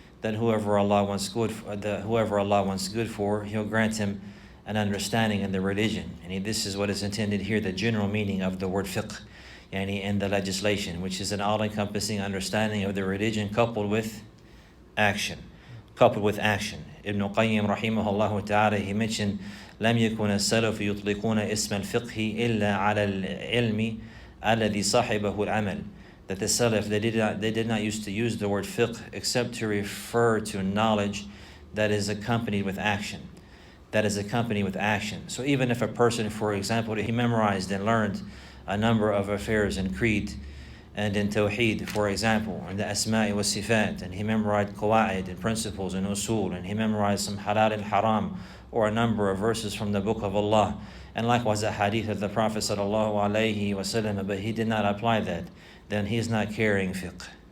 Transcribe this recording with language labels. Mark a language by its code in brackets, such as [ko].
[en] That whoever Allah wants good for, He'll grant him an understanding in the religion. And this is what is intended here, the general meaning of the word fiqh, in the legislation, which is an all-encompassing understanding of the religion coupled with action. Ibn Qayyim rahimahullah ta'ala, he mentioned, [ar] لم يكن السلف يطلقون اسم الفقه إلا على العلم الذي صاحبه العمل. [en] That the Salaf, they did not used to use the word fiqh except to refer to knowledge that is accompanied with action. that is accompanied with action. So even if a person, for example, he memorized and learned a number of affairs in creed and in tawheed, for example, in the asma'i wa sifat, and he memorized qawaid and principles and usul, and he memorized some halal and haram, or a number of verses from the book of Allah, and likewise a hadith of the Prophet sallallahu alaihi wasallam, but he did not apply that, then he is not carrying fiqh.